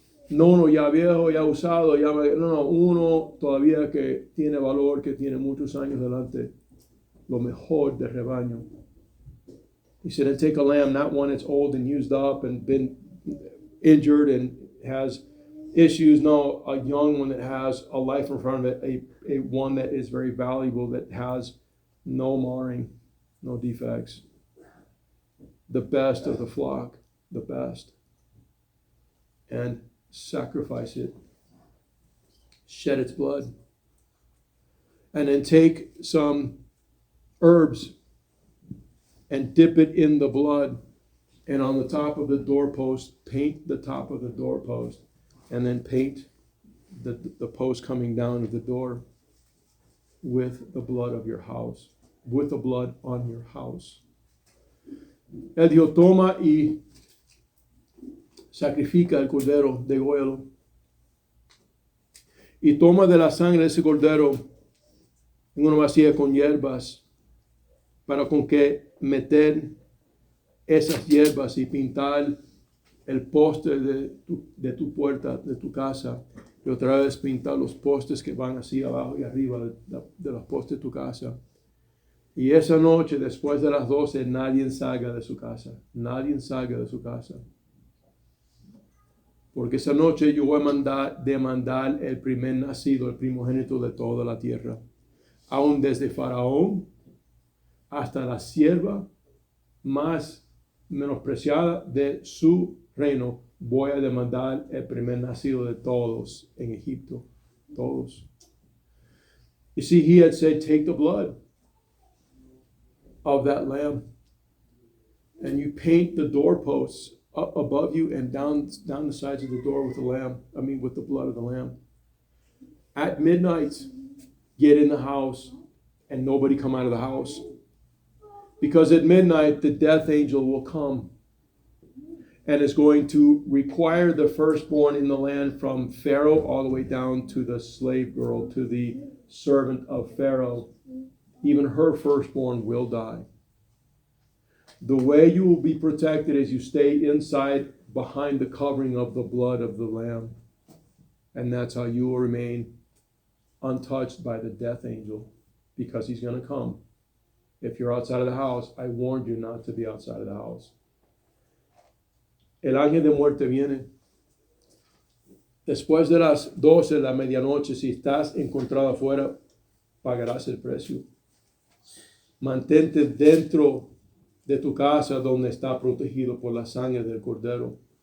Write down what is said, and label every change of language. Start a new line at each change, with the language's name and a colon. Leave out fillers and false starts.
Spanish: No uno ya viejo, ya usado, uno todavía que tiene valor, que tiene muchos años delante, lo mejor del rebaño.
English: He said, and take a lamb, not one that's old and used up and been injured and has issues. No, a young one that has a life in front of it, a one that is very valuable, that has no marring, no defects. The best of the flock, the best. And sacrifice it, shed its blood, and then take some herbs and dip it in the blood, and on the top of the doorpost, paint the top of the doorpost, and then paint the post coming down of the door with the blood of your house, with the blood on your house.
Spanish: Él dijo, toma y sacrifica el cordero, dególlalo. Y toma de la sangre de ese cordero en una vasija con hierbas, para con que meter esas hierbas y pintar el poste de tu puerta, de tu casa, y otra vez pintar los postes que van así abajo y arriba de los postes de tu casa. Y esa noche, después de las 12, nadie salga de su casa. Nadie salga de su casa. Porque esa noche yo voy a demandar el primer nacido, el primogénito de toda la tierra. Aún desde Faraón hasta la sierva más menospreciada de su reino, voy a demandar el primer nacido de todos en Egipto. Todos.
English: You see, he had said, take the blood of that lamb, and you paint the doorposts up above you and down the sides of the door with with the blood of the lamb. At midnight, get in the house and nobody come out of the house. Because at midnight, the death angel will come and is going to require the firstborn in the land, from Pharaoh all the way down to the slave girl, to the servant of Pharaoh. Even her firstborn will die. The way you will be protected is you stay inside behind the covering of the blood of the lamb. And that's how you will remain untouched by the death angel, because he's going to come. If you're outside of the house, I warned you not to be outside of the house.
Spanish: El ángel de muerte viene. Después de las 12 de la medianoche, si estás encontrado afuera, pagarás el precio. Mantente dentro de tu casa, donde está protegido por la sangre del cordero.